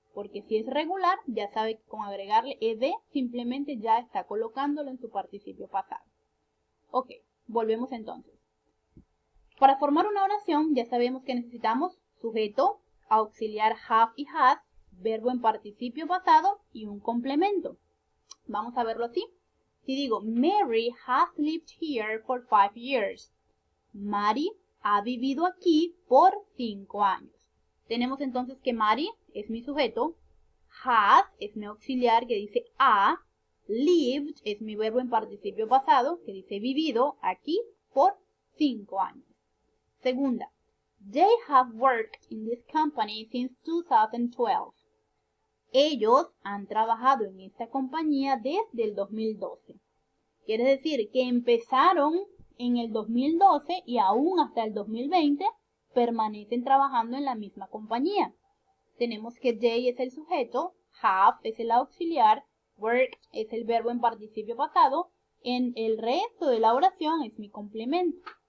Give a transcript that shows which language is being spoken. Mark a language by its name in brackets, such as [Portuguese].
[Spanish] Porque si es regular, ya sabe que con agregarle ed, simplemente ya está colocándolo en su participio pasado. Ok, volvemos entonces. Para formar una oración ya sabemos que necesitamos sujeto, auxiliar have y has, verbo en participio pasado y un complemento. Vamos a verlo así. Si digo, [English] Mary has lived here for 5 years. [Spanish] Mary ha vivido aquí por 5 años. Tenemos entonces que Mary es mi sujeto, has es mi auxiliar que dice ha, lived es mi verbo en participio pasado que dice vivido aquí por 5 años. Segunda, [English] they have worked in this company since 2012. [Spanish] Ellos han trabajado en esta compañía desde el 2012. Quiere decir que empezaron en el 2012 y aún hasta el 2020 permanecen trabajando en la misma compañía. Tenemos que they es el sujeto, have es el auxiliar, worked es el verbo en participio pasado, en el resto de la oración es mi complemento.